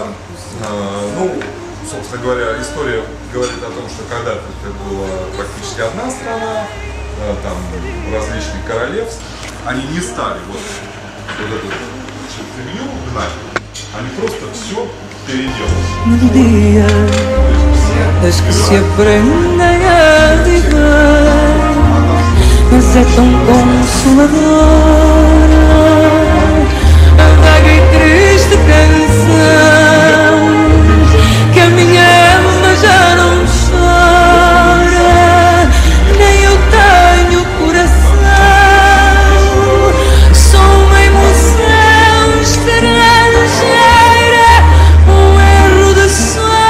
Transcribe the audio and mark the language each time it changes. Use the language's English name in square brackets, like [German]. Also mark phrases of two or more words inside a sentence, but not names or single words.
[Russian] Ну, собственно говоря, история говорит о том, что когда-то это была практически одна страна, там различные королевства. Они не стали вот эту фигню гнать, они просто все переделали. [Portuguese] Desde que se aprendem a viver, mas é tão consoladora a vaga e triste canção que a minha alma já não chora, nem eu tenho coração, sou uma emoção estrangeira, um erro de sonho.